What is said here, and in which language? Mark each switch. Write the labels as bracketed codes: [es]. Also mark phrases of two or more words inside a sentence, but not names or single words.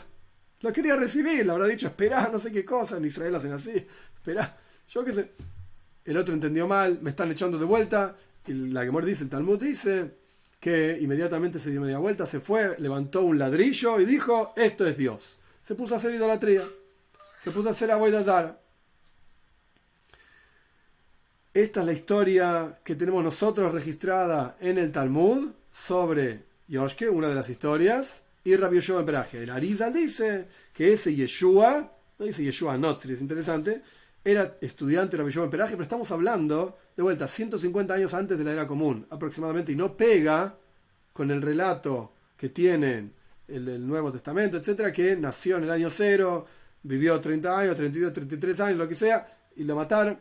[es] Lo quería recibir, le habrá dicho, esperá, no sé qué cosa, en Israel hacen así, esperá, yo qué sé. El otro entendió mal, me están echando de vuelta. Y la Gemara dice, el Talmud dice que inmediatamente se dio media vuelta, se fue, levantó un ladrillo y dijo, esto es Dios. Se puso a hacer idolatría, se puso a hacer [he] עבודה זרה. [es] Esta es la historia que tenemos nosotros registrada en el Talmud sobre Yoshke, una de las historias, y Rabbi Yoshua ben Peraje. El Arizal dice que ese Yeshua, no dice Yeshua Notzri, es interesante, era estudiante de Rabbi Yoshua ben Peraje, pero estamos hablando de vuelta 150 años antes de la era común, aproximadamente, y no pega con el relato que tienen el Nuevo Testamento, etcétera, que nació en el año 0, vivió 30 años, 32, 33 años, lo que sea, y lo mataron.